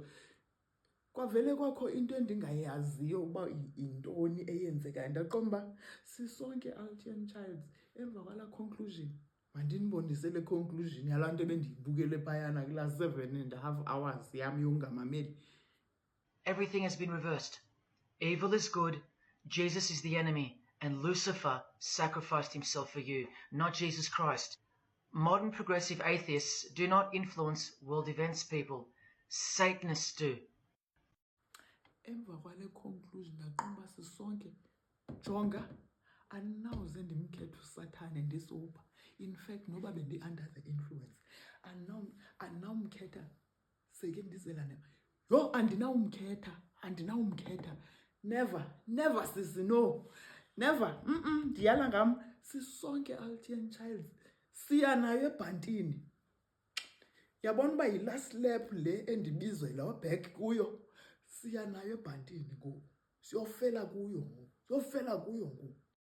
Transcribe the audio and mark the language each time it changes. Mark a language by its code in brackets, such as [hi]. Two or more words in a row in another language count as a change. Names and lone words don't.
[xh] Kwavele kwakho into endingayaziyo uba yintoni eyenzekayo. Ndaqonda uba sisonke Altian Childs, emva kwalaa conclusion mandinibonise le conclusion yalaa nto ebendiyibukele phayana kulaa 7.5 hours yam yokungamameli. [en] Everything has been reversed. Evil is good, Jesus is the enemy, and Lucifer sacrificed himself for you, not Jesus Christ. Modern progressive atheists do not influence world events, people. Satanists do. [xh] Emva kwale conclusion ndaqonda uba sisonke, jonga, andinawuze ndimkhethe uSathane ndisoba. [en] In fact, [xh] noba bendi- [en] under the influence, [xh] andinawumkhetha seke ndizelane. Yho, andinawumkhetha. [en] Never sisi, no. Never. [xh] Ndiyala ngam. Sisonke Altian Childs siya nayo ebhantini. Yabona uba yi- [en] last lap [xh] le endibizela back kuyo. Siya nayo ebhantini ngoku. Siyofela kuyo ngoku.